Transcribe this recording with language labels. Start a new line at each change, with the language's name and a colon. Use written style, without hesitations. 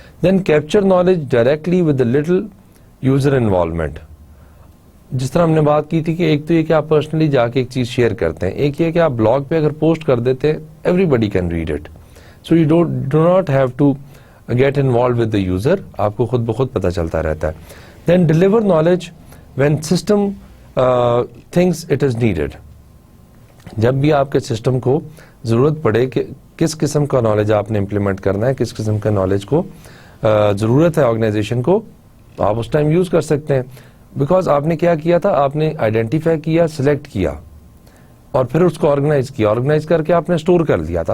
English: Then capture knowledge directly with little user involvement.
Urdu: جس طرح ہم نے بات کی تھی کہ ایک تو یہ کہ آپ پرسنلی جا کے ایک چیز شیئر کرتے ہیں, ایک یہ کہ آپ بلاگ پہ اگر پوسٹ کر دیتے ہیں
English: everybody can read it, so you do not have to get involve with the user,
Urdu: آپ کو خود بخود پتہ چلتا رہتا ہے.
English: Then deliver knowledge when system thinks it is needed.
Urdu: جب بھی آپ کے سسٹم کو ضرورت پڑے کہ کس قسم کا نالج آپ نے امپلیمنٹ کرنا ہے, کس قسم کا نالج کو ضرورت ہے آرگنائزیشن کو, آپ اس ٹائم یوز کر سکتے ہیں. بیکاز آپ نے کیا کیا تھا, آپ نے آئیڈینٹیفائی کیا, سلیکٹ کیا اور پھر اس کو آرگنائز کر کے آپ نے اسٹور کر دیا تھا.